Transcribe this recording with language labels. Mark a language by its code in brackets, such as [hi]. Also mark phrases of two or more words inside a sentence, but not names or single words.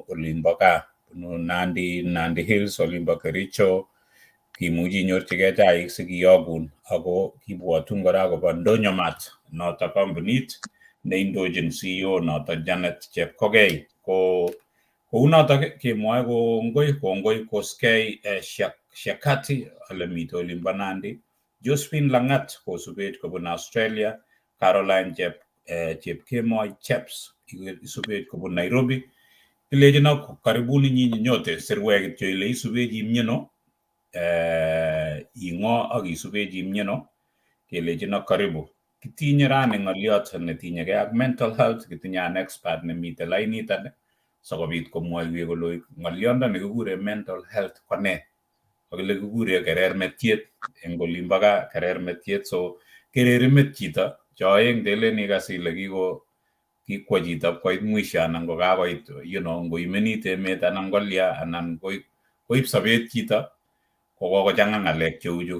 [kln] olimbo gaa bunu Nandi Hills olimbo Kericho kimuchi inyorchigei chaik sikiyokun ako kibwotun kora akobo Ndonyo Mart notok kampunit neindochin CEO notok Janet Chepkogei ko kounotok kemwoe kongoi koskei Shakati ole mite olimbo Nandi, Josephine Langat kosubech kobun Australia, Caroline Chepkemoi Cheps isubech kobun Nairobi. Kilechino [sw] karibuni nyinyi nyote [kln] sirwe kityo ile isubechi imyeno ing'o ak isubechi imyeno kelechino karibu. Kitinye rani ng'oliot netinyegei ak [en] mental health, [kln] kitinye an expert nemite lainitan sikobit komwoiwech kole ng'oliondoni kikure [en] mental health [kln] ko ne? Kile kikure kerermetiet eng olimbo gaa kerermetiet, so kereri met chito cho aeng telen ikas ile kikwo chito koit mwisho anan ko kakoit ngoimenit emet anan kolya anan koib sobet chito kokochang'a ng'alek cheu chu.